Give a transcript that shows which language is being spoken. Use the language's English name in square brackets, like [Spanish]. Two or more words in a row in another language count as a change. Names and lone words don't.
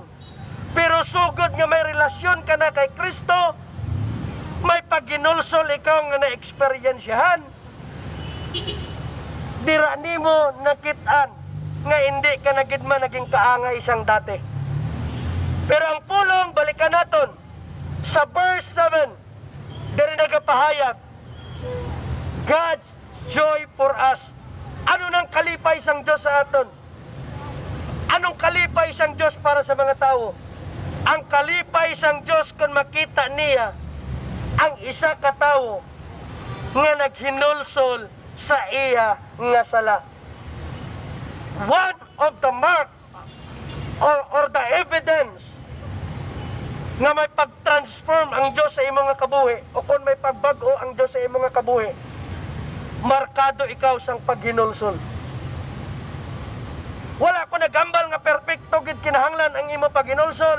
[Hiligaynon] Pero sugod nga may relasyon ka na kay Kristo, may pagginulsol ikaw nga na-experiensyahan, dira nimo nakitaan nga hindi ka na gid man naging kaangay isang dati. Pero ang pulong, balikan naton sa verse 7, diri nagapahayag, [English] God's joy for us. [Hiligaynon] Ano nang kalipay sang Diyos sa aton? Anong kalipay sang Diyos para sa mga tao? Ang kalipay sang Diyos kung makita niya ang isa ka tawo nga naghinulsol sa iya nga sala. [English] One of the mark or the evidence [Hiligaynon] nga may pag-transform ang Diyos sa imong nga kabuhi o kung may pagbago ang Diyos sa imong nga kabuhi, markado ikaw sang paghinulsol. Wala ko nagambal nga perfecto gid kinahanglan ang imong paghinulsol.